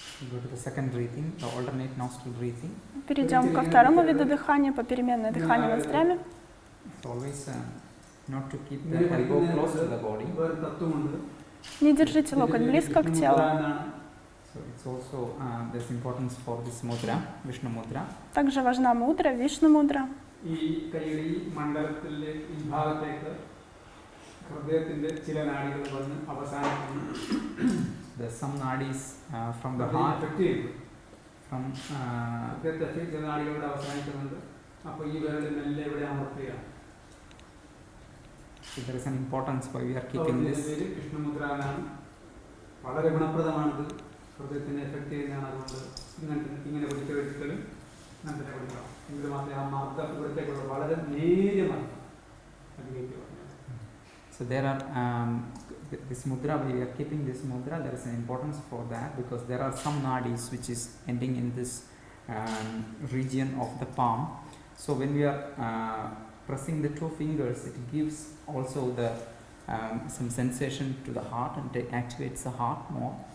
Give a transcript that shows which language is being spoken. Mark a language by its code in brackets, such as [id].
[en] Go to the second breathing, the alternate nostril breathing. [ru] Перейдем ко второму виду дыхания, попеременное дыхание ноздрями. [en] It's always not to keep the elbow close to the body. [ru] Не держите локоть близко к телу. [en] So it's also there's importance for this mudra, Vishnu mudra. [ru] Также важна мудра, Вишну мудра. [ml] ഈ കൈയുടെ ഈ മണ്ഡലത്തിലെ ഈ ഭാഗത്തേക്ക് ഹൃദയത്തിന്റെ ചില നാഡികൾ വന്ന് അവസാനിക്കുന്നു. [en] There's some nadis from the heart. From [ml] ഹൃദയത്തെ ചില നാഡികളുടെ അവസാനിക്കുന്നുണ്ട്. അപ്പോൾ ഈ വിരൽ മെല്ലെ ഇവിടെ അമർത്തുക. [en] So there is an importance why we are keeping this. [ml] Vishnu മുദ്ര എന്നാണ്. വളരെ ഗുണപ്രദമാണിത്. ഹൃദയത്തിനെ എഫക്ട് ചെയ്യുന്നതാണ്. അതുകൊണ്ട് ഇങ്ങനെ പിടിച്ചൊരിക്കൽ അങ്ങനെ പിടിക്കണം. എങ്കിൽ മാത്രമേ ആ മർദ്ദം ഇവിടത്തേക്കുള്ള വളരെ നേര്യമായി അനുഭവിക്കുക. [en] So there are this mudra, we are keeping this mudra, there is an importance for that because there are some nadis which is ending in this region of the palm. So when we are pressing the two fingers, it gives also the some sensation to the heart and it activates the heart more.